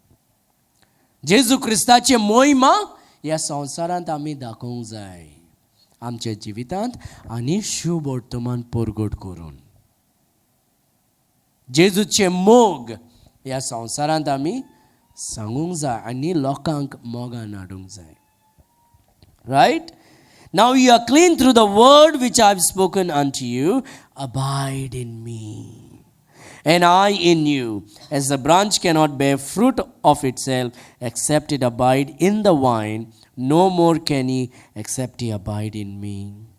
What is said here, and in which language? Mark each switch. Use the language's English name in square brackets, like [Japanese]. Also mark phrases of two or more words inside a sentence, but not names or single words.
[Konkani] जेजू ख्रिस्ताची मोहिमा ह्या संवसारांत आमी दाखोवंक जाय. आमच्या जिवितांत आनी शुभ वर्तमान परगट करून जेजूचे मोग ह्या संवसारांत आमी सांगूंक जाय आनी लोकांक मोगान हाडूंक जाय. रायट? [English] Now you are clean through the word which I have spoken unto you. Abide in me, and I in you. As the branch cannot bear fruit of itself except it abide in the vine, no more can ye except ye abide in me.